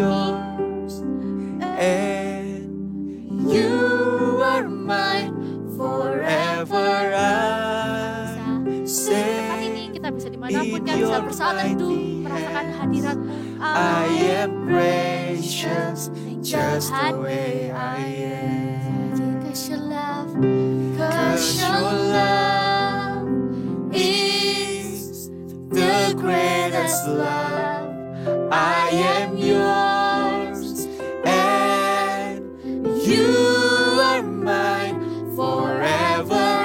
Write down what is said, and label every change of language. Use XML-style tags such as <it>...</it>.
<en>yours and you are mine forever. I'm</en> <id>Bisa di tempat</id> <en>safe.</en> <id>ini kita bisa dimanapun kan bisa bersaat teduh merasakan hadirat-Mu.</id> <en>I am precious just the way I am. 'Cause your love, 'Cause your love is the greatest love. I am yours and you are mine forever.</en>